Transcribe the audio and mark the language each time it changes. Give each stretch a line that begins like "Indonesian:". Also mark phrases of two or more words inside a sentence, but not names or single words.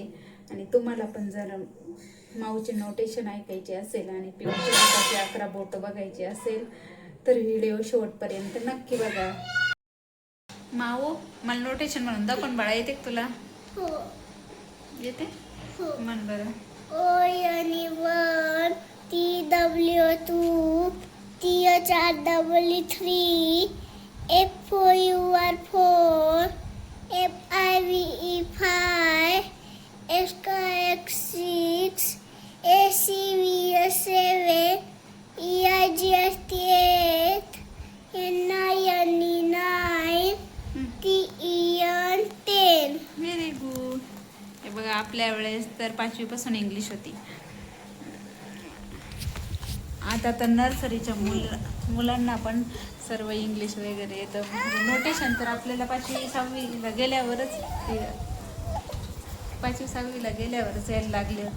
Marathi: आणि तुम्हाला पण जर माऊचे नोटेशन ऐकायचे असेल आणि पिवळ्या बोटाचे 11 बोटं बघायचे असेल तर व्हिडिओ शेवटपर्यंत नक्की बघा. माऊ मला नोटेशन म्हणून दाखवून बाळा, येते तुला? हो येते. म्हण बरं.
English: O-N-E-1 T-W-2 T-H-R-E-3 F-O-U-R-4 F-I-V-E-5 S-K-X-6 A-C-V-S-7 E-I-G-S-T-8 N-I-N-E-9 T-E-N-10. very good.
Marathi: हे बघा, आपल्या वेळेस तर 5वीपासून इंग्लिश होती. आता तर नर्सरीच्या मुलांना पण सर्व इंग्लिश वगैरे येतं. नोटेशन तर आपल्याला 5वी-6वीला गेल्यावरच 5वी-6वीला गेल्यावरच यायला लागले होते.